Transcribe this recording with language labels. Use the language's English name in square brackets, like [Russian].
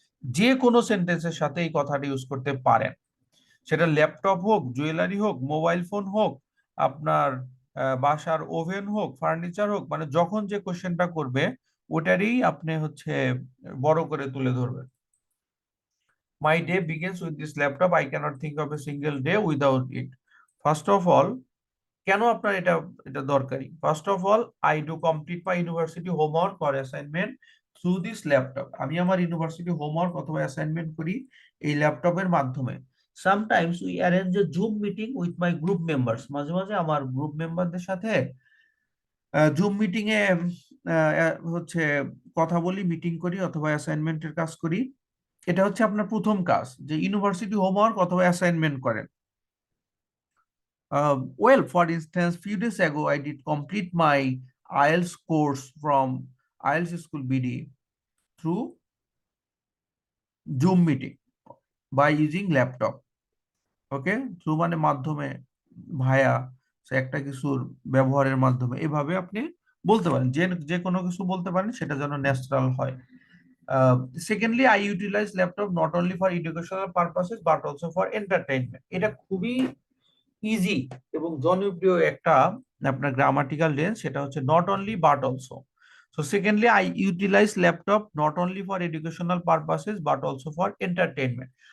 [Bangla] যে কোনো সেন্টেন্সের সাথে এই কথাটা ইউজ করতে পারেন, সেটা ল্যাপটপ হোক, জুয়েলারি হোক, মোবাইল ফোন হোক, আপনার বাসার ওভেন হোক, ফার্নিচার হোক, মানে যখন যে কোশ্চেনটা করবে ওটারই আপনি হচ্ছে বড় করে তুলে ধরবেন। [English] My day begins with this laptop. I cannot think of a single day without it. First of all, [Bangla] কেন আপনার এটা এটা দরকারি? [English] First of all, I do complete my university homework or assignment through this laptop. [Bangla] আমি আমার university homework অথবা assignment করি এই ল্যাপটপের মাধ্যমে। [English] Sometimes we arrange a Zoom meeting with my group members. [Bangla] মাঝে মাঝে আমার গ্রুপ মেম্বারদের সাথে জুম মিটিং এ হচ্ছে কথা বলি, মিটিং করি অথবা অ্যাসাইনমেন্টের কাজ করি। এটা হচ্ছে আপনার প্রথম কাজ, যে ইউনিভার্সিটি হোমওয়ার্ক অথবা অ্যাসাইনমেন্ট করেন। [English] Well, for instance, few days ago, I did complete my IELTS course from IELTS School BD through Zoom meeting by using laptop. [Bangla] Okay, through মানে মাধ্যমে, ভায়া একটা কিছুর ব্যবহারের মাধ্যমে, এভাবে আপনি বলতে পারেন, যে যে কোনো কিছু বলতে পারেন, সেটা যেন ন্যাচারাল হয়। [English] Secondly, I utilize laptop not only for educational purposes but also for entertainment. [Bangla] এটা খুবই ইজি এবং জনপ্রিয় একটা আপনার গ্রামাটিক্যাল লেন্স, সেটা হচ্ছে [English] Not only but also. So secondly, I utilise laptop not only for educational purposes but also for entertainment.